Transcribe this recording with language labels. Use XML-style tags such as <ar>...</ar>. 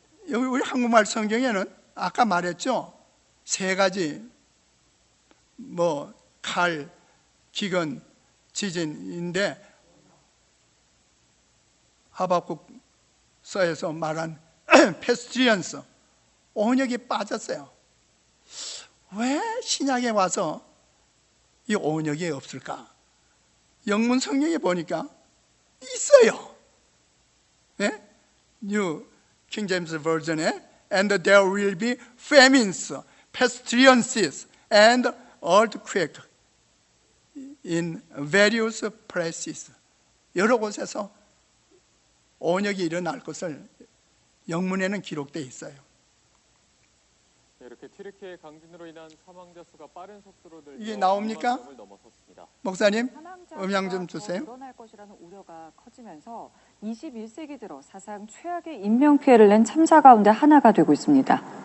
<ko>여기 우리 한국말 성경에는 아까 말했죠. 세 가지, 칼, 기근, 지진인데 하박국서에서 말한 페스트리언스, 온역이 빠졌어요. 왜 신약에 와서 이 온역이 없을까? 영문 성경에 보니까 있어요. 네?</ko> <en>New King James Version에 And there will be famines, pestilences, and earthquake in various places.</en> <ko>여러 곳에서 온역이 일어날 것을 영문에는 기록되어 있어요. 이렇게 튀르키예 강진으로 인한 사망자 수가 빠른 속도로 늘며 이게 나옵니까? 넘어섰습니다. 목사님, 음향 좀 주세요. 늘어날 것이라는 우려가 커지면서 21세기 들어 사상 최악의 인명 피해를 낸 참사 가운데 하나가 되고 있습니다.</ko>